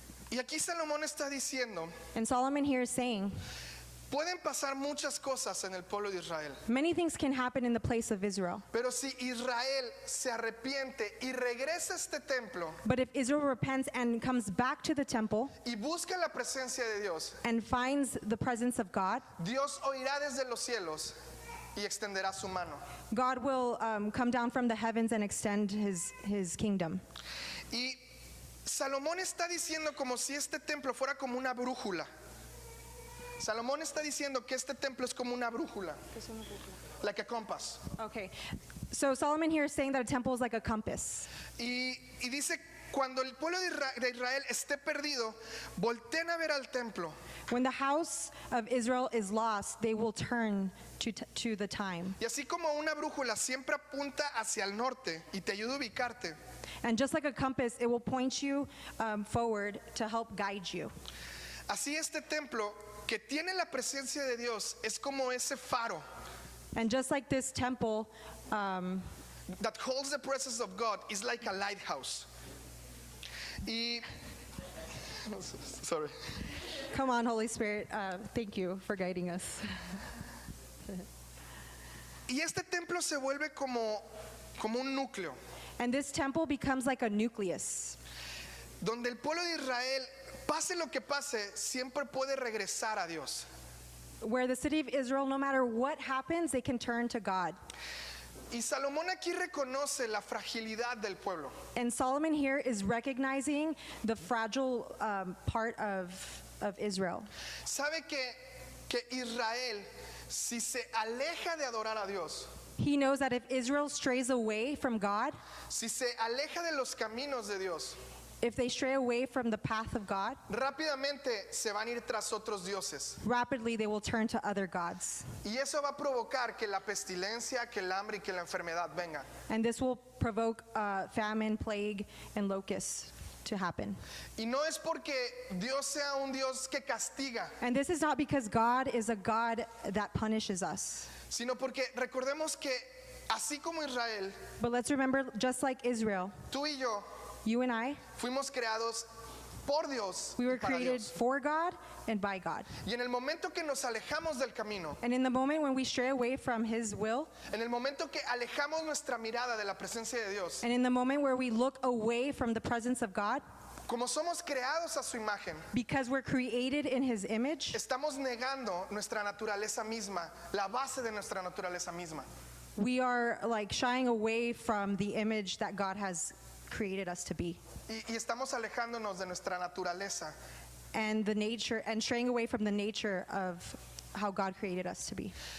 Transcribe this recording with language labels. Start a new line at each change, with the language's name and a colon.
Spanish: Y aquí Salomón está diciendo,
English: And Solomon here is saying,
Spanish: pueden pasar muchas cosas en el pueblo de Israel,
English: many things can happen in the place of Israel.
Spanish: pero si Israel se arrepiente y regresa a este templo
English: But if Israel repents and comes back to the temple
Spanish: y busca la presencia de Dios,
English: and finds the presence of God,
Spanish: Dios oirá desde los cielos y extenderá su mano.
English: God will come down from the heavens and extend his kingdom.
Spanish: Y Salomón está diciendo como si este templo fuera como una brújula. Salomón está diciendo que este templo es como una brújula,
English: like a compass. Okay, so Solomon here is saying that a temple is like a compass.
Spanish: Y dice, cuando el pueblo de Israel esté perdido, volteen a ver al templo.
English: When the house of Israel is lost, they will turn to the time.
Spanish: Y así como una brújula siempre apunta hacia el norte y te ayuda a ubicarte,
English: And just like a compass, it will point you forward to help guide you.
Spanish: así este templo que tiene la presencia de Dios es como ese faro
English: And just like this temple, that holds the presence of God is like a lighthouse. Y sorry. come on, Holy Spirit, thank you for guiding us.
Spanish: Y este templo se vuelve como un núcleo,
English: And this temple becomes like a nucleus,
Spanish: donde el pueblo de Israel, pase lo que pase, siempre puede regresar a Dios.
English: where the city of Israel, no matter what happens, they can turn to God.
Spanish: Y Salomón aquí reconoce la fragilidad del pueblo.
English: And Solomon here is recognizing the fragile part of Israel.
Spanish: Sabe que Israel, si se aleja de adorar a Dios,
English: He knows that if Israel strays away from God,
Spanish: si se aleja de los caminos de Dios,
English: if they stray away from the path of God,
Spanish: rápidamente se van a ir tras otros dioses.
English: rapidly they will turn to other gods.
Spanish: Y eso va a provocar que la pestilencia, que el hambre y que la enfermedad vengan.
English: And this will provoke famine, plague, and locusts to happen.
Spanish: Y no es porque Dios sea un Dios que castiga,
English: And this is not because God is a God that punishes us.
Spanish: sino porque recordemos que así como Israel,
English: But let's remember, just like Israel,
Spanish: tú y yo
English: you and I,
Spanish: fuimos creados por Dios
English: we
Spanish: y
English: were
Spanish: para
English: created
Spanish: Dios.
English: for God and by God.
Spanish: Y en el momento que nos alejamos del camino,
English: And in the moment when we stray away from His will,
Spanish: en el momento que alejamos nuestra mirada de la presencia de Dios,
English: and in the moment where we look away from the presence of God,
Spanish: como somos creados a su imagen,
English: because we're created in His image,
Spanish: estamos negando nuestra naturaleza misma, la base de nuestra naturaleza misma.
English: we are like shying away from the image that God has created us to be.
Spanish: Y estamos alejándonos de nuestra naturaleza.
English: And the nature, and straying away from the nature of how God created us to be.